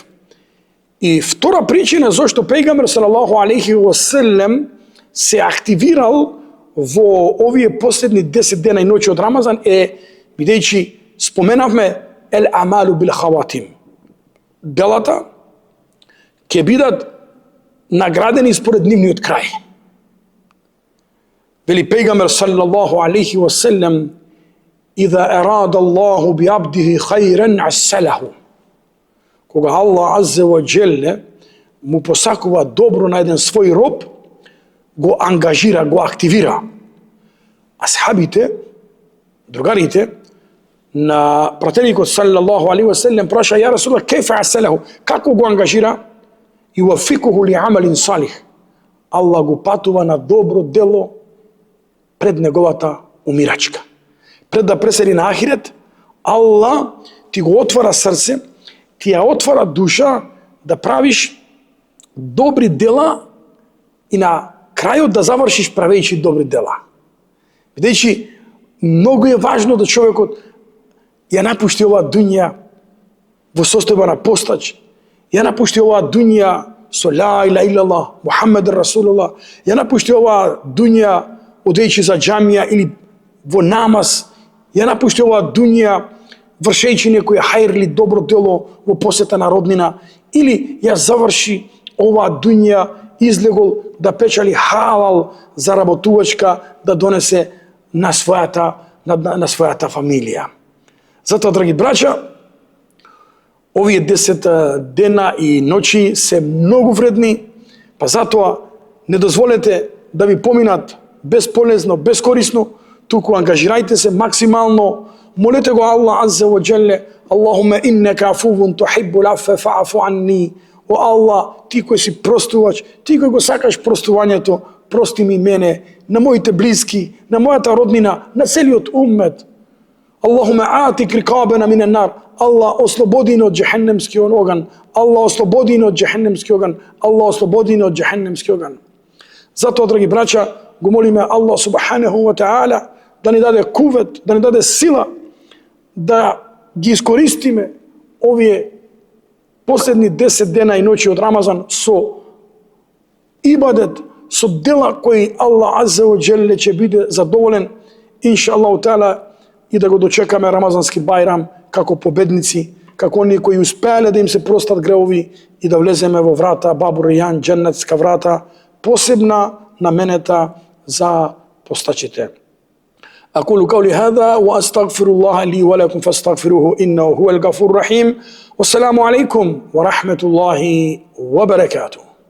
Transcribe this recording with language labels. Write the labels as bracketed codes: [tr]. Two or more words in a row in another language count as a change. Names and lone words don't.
[mk] И втора причина зашто пејгамбер [ar] صلى الله عليه وسلم [mk] се активирал во овие последни 10 дена и ноќи од Рамазан е бидејќи споменавме [ar] الأعمال بالخواتيم. [mk] Делата ќе бидат наградени според нивниот крај. Вели пејгамбер [ar] صلى الله عليه وسلم: "إذا أراد الله بعبده خيرا استعمله." [mk] Кога Аллах [ar] عز وجل [mk] му посакува добро на еден свој роб, го ангажира, го активира. Асхабите, другарите на пратеникот [ar] صلى الله عليه وسلم [mk] праша: [ar] "يا رسول الله، كيف استعمله?" [mk] Како го ангажира? И [ar] يوفقه لعمل صالح. [mk] Аллах го патува на добро дело пред неговата умирачка. Пред да пресели на ахирет, Аллах ти го отвара срце, ти ја отвара душа да правиш добри дела и на крајот да завршиш правејќи добри дела. Бидејќи многу е важно да човекот ја напушти оваа дуња во состојба на постач, ја напушти оваа дуња со [ar] لا إله إلا الله محمد رسول الله, [mk] ја напушти оваа дуња одејќи за џамија или во намаз, ја напушти оваа дуња вршејќи некој хајр или добро дело во посета на роднина, или ја заврши оваа дуња излегол да печали халал заработувачка да донесе на својата фамилија. Затоа, драги браќа, овие 10 дена и ноќи се многу вредни, па затоа не дозволете да ви поминат безполезно, безкорисно, туку ангажирајте се максимално, молете го Аллах [ar] عز وجل: "اللهم إنك عفو تحب العفو فاعف عني." [mk] О Аллах, ти кој си простувач, ти кој го сакаш простувањето, прости ми мене, на моите блиски, на мојата роднина, на целиот уммет. [ar] اللهم أعتق رقابنا من النار. [mk] Аллах, ослободи ни од џехеннемскиот оган. Аллах, ослободи ни од џехеннемскиот оган. Аллах, ослободи ни од џехеннемскиот оган. Затоа, драги браќа, го молиме Аллах [ar] سبحانه وتعالى [mk] да ни даде кувет, да ни даде сила да ги искористиме овие последни 10 дена и ноќи од Рамазан со ибадет, со дела кои Аллах [ar] عز وجل [mk] ќе биде задоволен, [ar] إن شاء الله تعالى, [mk] и да го дочекаме Рамазански бајрам како победници, како оние кои успеале да им се простат греови и да влеземе во врата Бабу Рејан, дженнетска врата, посебна наменета за постачите. [ar] أقول قولي هذا وأستغفر الله لي ولكم فاستغفروه إنه هو الغفور الرحيم والسلام عليكم ورحمة الله وبركاته.